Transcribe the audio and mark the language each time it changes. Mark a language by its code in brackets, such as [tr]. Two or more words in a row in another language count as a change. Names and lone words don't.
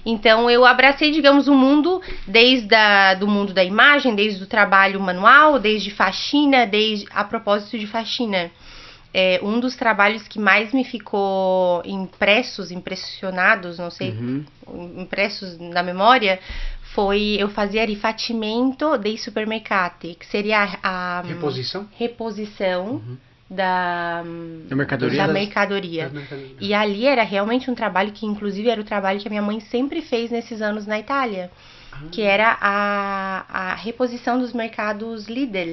[pt] Então eu abracei, digamos, o mundo do mundo da imagem, desde o trabalho manual, desde faxina, desde a propósito de faxina. Um dos trabalhos que mais me ficou impressionados, não sei, impressos na memória, foi eu fazia [it] rifattimento dei supermercati, [pt] que seria a reposição da mercadoria. E ali era realmente um trabalho que, inclusive, era o trabalho que a minha mãe sempre fez nesses anos na Itália, que era a reposição dos mercados Lidl.